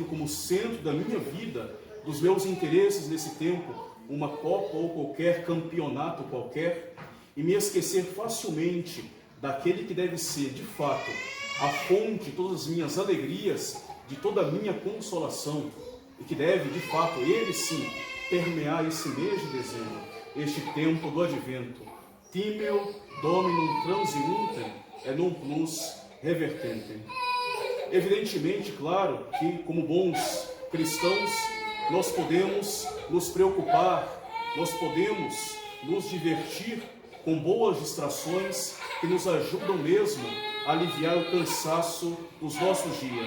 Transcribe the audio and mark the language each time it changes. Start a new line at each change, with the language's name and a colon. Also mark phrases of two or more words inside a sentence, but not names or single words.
Portuguese: como centro da minha vida, dos meus interesses nesse tempo, uma Copa ou qualquer campeonato qualquer, e me esquecer facilmente daquele que deve ser, de fato, a fonte de todas as minhas alegrias, de toda a minha consolação, e que deve, de fato, ele sim, permear esse mês de dezembro, este tempo do Advento.
Latin: Timeo Dominum Transeuntem et non plus revertentem.
Portuguese: Evidentemente, claro, que como bons cristãos, nós podemos nos preocupar, nós podemos nos divertir com boas distrações que nos ajudam mesmo a aliviar o cansaço dos nossos dias.